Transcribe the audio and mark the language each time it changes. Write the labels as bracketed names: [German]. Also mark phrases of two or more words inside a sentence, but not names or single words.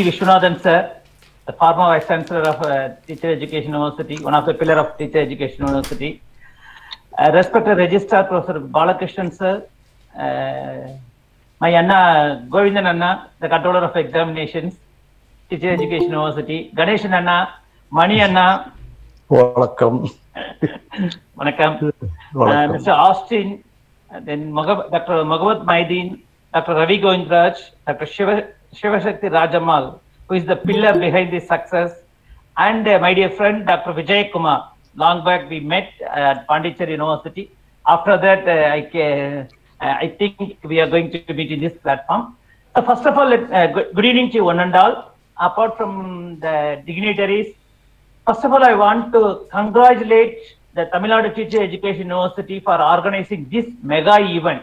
[English] Vishwanathan, sir, the former Vice Chancellor of Teacher Education University, one of the pillars of Teacher Education University, respected Registrar Professor Balakrishnan, sir, my Anna Govindan Anna, the Controller of Examinations, Teacher Education University, Ganeshan Anna, Mani Anna, Welcome. Vanakkam. Mr. Austin, then Dr. Magavat Maideen, Dr. Ravi Govindraj, Dr. Shivashakti Rajamal, who is the pillar behind this success, and my dear friend Dr. Vijay Kumar. Long back we met at Pondicherry University. After that, I think we are going to meet in this platform. So first of all, good evening to one and all. Apart from the dignitaries, first of all, I want to congratulate the Tamil Nadu Teacher Education University for organizing this mega event.